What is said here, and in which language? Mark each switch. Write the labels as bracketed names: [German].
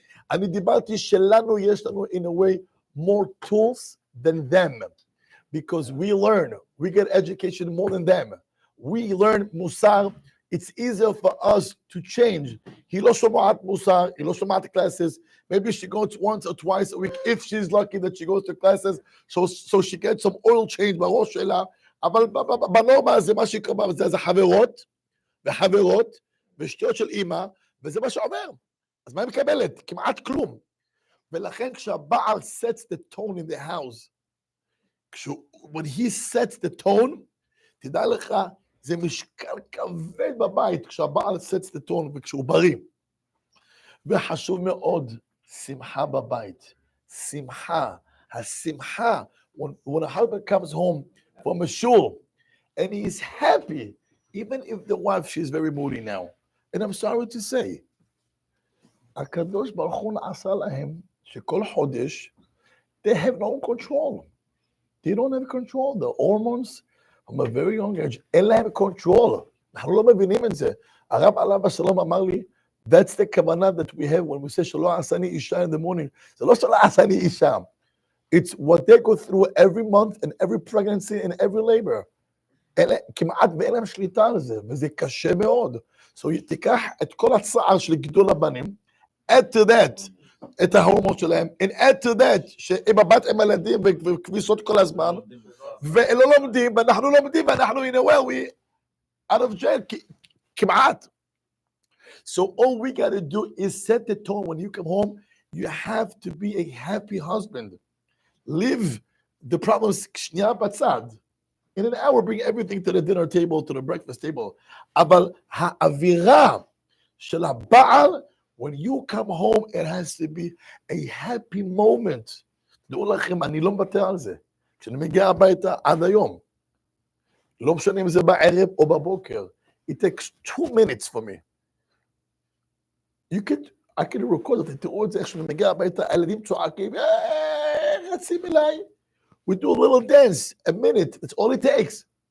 [Hebrew] אני דיברתי שלנו יש לנו, [English] in a way, more tools than them. Because we learn, we get education more than them. We learn Musar. It's easier for us to change. [Hebrew] היא לא שומעת מוסר, היא לא שומעת classes. [English] Maybe she goes once or twice a week, if she's lucky that she goes to classes, so she gets some oil change בראש שלה. [Hebrew] אבל בנורמה זה מה שקרה, זה חברות, וחברות, ושטויות של אימא, וזה מה שעובר. אז מה היא מקבלת? כמעט כלום. ולכן כשהבעל [English] sets the tone in the house, when he sets the tone, [Hebrew] תדע לך, זה משקל כבד בבית, כשהבעל [English] sets the tone [Hebrew] וכשהוא בריא. וחשוב מאוד, שמחה בבית. שמחה. [English] השמחה, when a husband comes home from a shul, and he is happy, even if the wife, she's very moody now. And I'm sorry to say, [Hebrew] הקדוש ברוך הוא עשה להם שכל חודש, [English] they have no control. They don't have control. The hormones, from a very young age, [Hebrew] אין להם [English] control. [Hebrew] אנחנו לא מבינים את זה. הרב עליו השלום אמר לי, [English] that's the כוונה that we have when we say [Hebrew] שלא עשני אישה [English] in the morning. [Hebrew] זה לא שלא עשני אישה. [English] It's what they go through every month and every pregnancy and every labor. [Hebrew] כמעט ואין להם שליטה על זה, וזה קשה מאוד. So תיקח את כל הצער של גידול הבנים, [English] add to that, [Hebrew] את ההורמון שלהם, and add to that, שהם הבת עם ילדים וכביסות כל הזמן, ולא לומדים, ואנחנו לומדים, ואנחנו in a way, [English] we out of jail, [Hebrew] כמעט. [English] So all we got to do is set the tone. When you come home, you have to be a happy husband. Leave the problems [Hebrew] שנייה בצד. [English] In an hour, bring everything to the dinner table, to the breakfast table. [Hebrew] אבל האווירה של הבעל, [English] when you come home, it has to be a happy moment. [Hebrew] תדעו לכם, אני לא מוותר על זה. כשאני מגיע הביתה עד היום, לא משנה אם זה בערב או בבוקר, [English] it takes 2 minutes for me. I can record it, [Hebrew] תראו את זה, איך שאני מגיע הביתה, הילדים צועקים, רצים אליי. [English] We do a little dance, a minute, that's all it takes.